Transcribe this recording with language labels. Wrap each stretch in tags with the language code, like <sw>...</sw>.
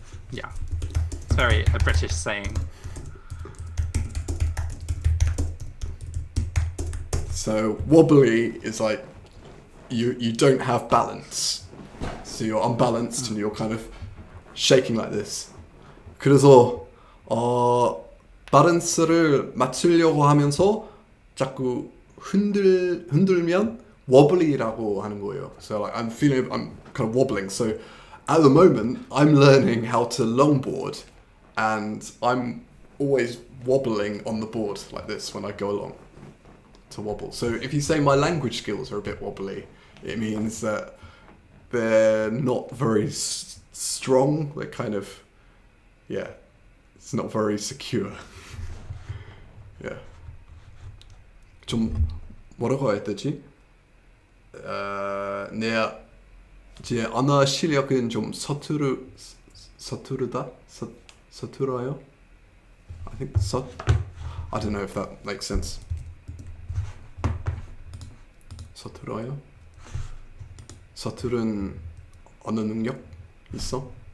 <en>Yeah, it's very a British saying. So wobbly is like you don't have balance. So you're unbalanced and you're kind of shaking like this.</en> <ko>그래서 밸런스를 맞추려고 하면서 자꾸 흔들면 wobbly라고 하는 거예요.</ko> <en>So like I'm kind of wobbling. So at the moment I'm learning how to longboard and I'm always wobbling on the board like this when I go along to wobble. So if you say my language skills are a bit wobbly, it means that they're not very strong. They're kind of, it's not very secure.</en> <ko>Yeah. 좀 뭐라고 해야 되지? 내 제 언어 실력은 좀 서투르다? 서툴어요?</ko> <en>I think I don't know if that makes sense.</en> <ko>서툴어요? 서투른 언어 능력 있어?</ko>